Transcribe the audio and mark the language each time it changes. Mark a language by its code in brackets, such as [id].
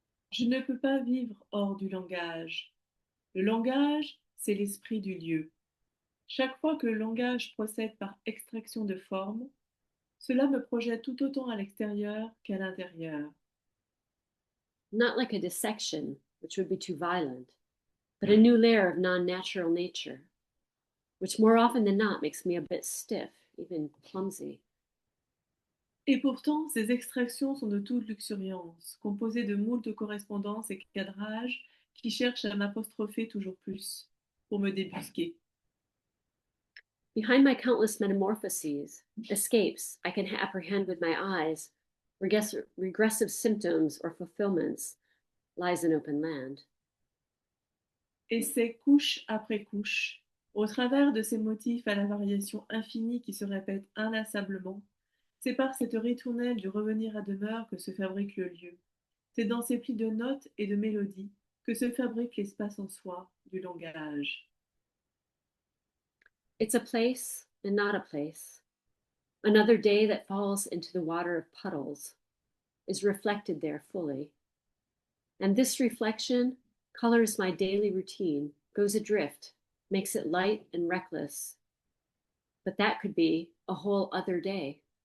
[fr] Je ne peux pas vivre hors du langage. Le langage, c'est l'esprit du lieu. Chaque fois que le langage procède par extraction de forme, cela me projette tout autant à l'extérieur qu'à l'intérieur. [en] Not like a dissection, which would be too violent, but a new layer of non-natural nature, which more often than not makes me a bit stiff, even clumsy. [fr] Et pourtant, ces extractions sont de toute luxuriance, composées de moult correspondances et cadrages qui cherchent à m'apostropher toujours plus, pour me débusquer. [en] Behind my countless metamorphoses, escapes I can apprehend with my eyes, regressive symptoms or fulfillments, lies an open land. [fr] Et c'est couche après couche, au travers de ces motifs à la variation infinie qui se répètent inlassablement, c'est par cette ritournelle du revenir à demeure que se fabrique le lieu. C'est dans ces plis de notes et de mélodies que se fabrique l'espace en soi du langage. [en] It's a place and not a place. Another day that falls into the water of puddles is reflected there fully. And this reflection colors my daily routine, goes adrift, makes it light and reckless. But that could be a whole other day.